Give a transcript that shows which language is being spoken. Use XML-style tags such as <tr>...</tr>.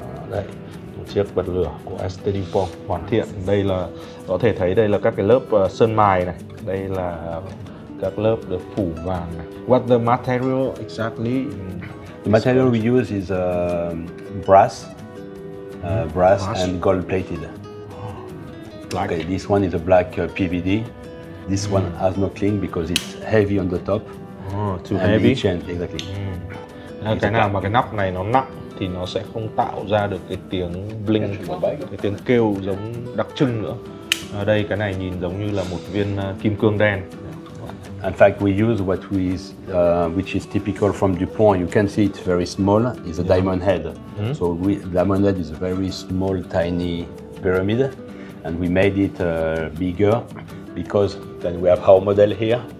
<vi>Đây, một chiếc bật lửa của BST Dupont hoàn thiện. Đây là có thể thấy đây là các cái lớp sơn mài này. Đây là các lớp được phủ vàng này.</vi> <en>What the material exactly? The material we use is brass and gold plated. Black. Okay, this one is a black PVD. This one has no cling because it's heavy on the top. Too heavy. Exactly.</en> <vi>Cái nào mà cái nắp này nó nặng thì nó sẽ không tạo ra được cái tiếng bling, cái tiếng kêu giống đặc trưng nữa. Ở đây cái này nhìn giống như là một viên kim cương đen.</vi> <en>In fact, we use which is typical from Dupont. You can see it's very small. It's a diamond head. So diamond head is a very small, tiny pyramid, and we made it bigger because then we have our model here.</en>